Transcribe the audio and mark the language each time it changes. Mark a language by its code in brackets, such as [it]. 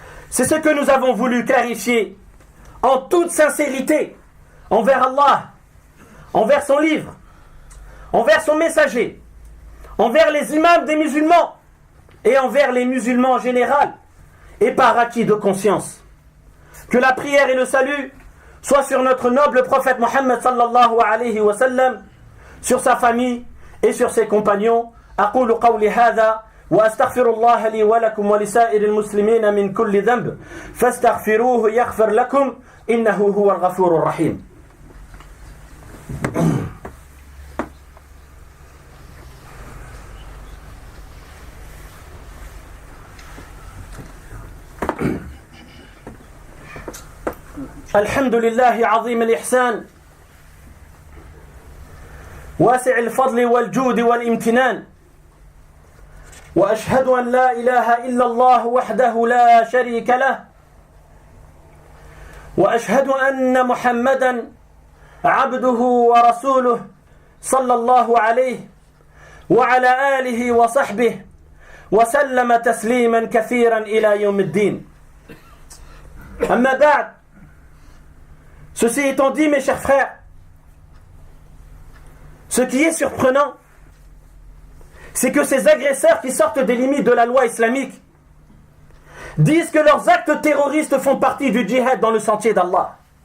[fr] C'est ce que nous avons voulu clarifier en toute sincérité envers Allah, envers son livre, envers son messager, envers les imams des musulmans et envers les musulmans en général et par acquis de conscience. Que la prière et le salut soient sur notre noble prophète Mohammed sallallahu alayhi wa sallam, sur sa famille et sur ses compagnons. [ar] أقول قولي هذا وأستغفر الله لي ولكم ولسائر المسلمين من كل ذنب فاستغفروه يغفر لكم إنه هو الغفور الرحيم. الحمد لله عظيم الإحسان واسع الفضل والجود والامتنان وأشهد أن لا إله إلا الله وحده لا شريك له وأشهد أن محمدا عبده ورسوله صلى الله عليه وعلى آله وصحبه وسلم تسليما كثيرا إلى يوم الدين. أما بعد, [fr] ceci étant dit, mes chers frères, ce qui est surprenant, c'est que ces agresseurs qui sortent des limites de la loi islamique disent que leurs actes terroristes font partie du djihad dans le sentier d'Allah.